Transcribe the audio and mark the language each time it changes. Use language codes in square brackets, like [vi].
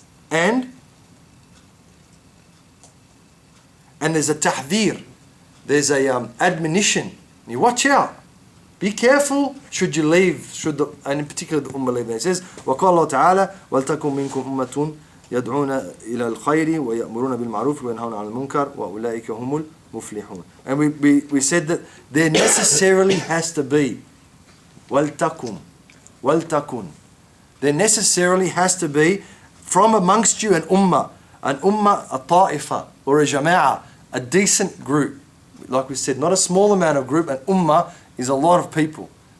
[en] And there's a tahdhir, there's a admonition. You watch out. Be careful should you leave, and in particular the ummah leave. It says, [ar] وَقَالَ اللَّهُ تَعَالَى وَلْتَكُمْ مِنْكُمْ أُمَّةٌ يَدْعُونَ إِلَى الْخَيْرِ وَيَأْمُرُونَ بِالْمَعْرُوفِ وَيَنْهَوْنَ عَنِ الْمُنْكَرِ وَأُولَٰئِكَ هُمُ الْمُفْلِحُونَ. [en] And we said that there necessarily has to be وَلْتَكُمْ. There necessarily has to be from amongst you an ummah, a ta'ifa, or a jama'ah, a decent group. Like we said, not a small amount of group, an ummah is a lot of people.